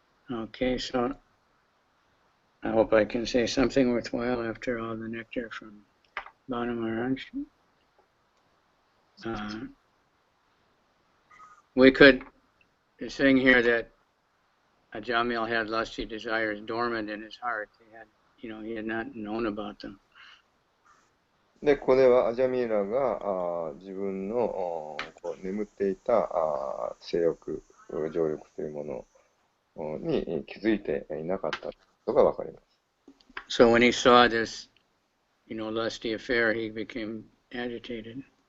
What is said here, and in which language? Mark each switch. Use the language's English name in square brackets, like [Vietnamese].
[English] Okay, so I hope I can say something worthwhile after all the nectar from Banu Maharaj. We could sing here that Ajamil had lusty desires dormant in his heart. He had not known about them. [Japanese] で、これはアジャミーラが自分のこう眠っていた性欲、情欲というものに気づいていなかったことがわかります。 [English] So when he saw this, lusty affair, he became agitated.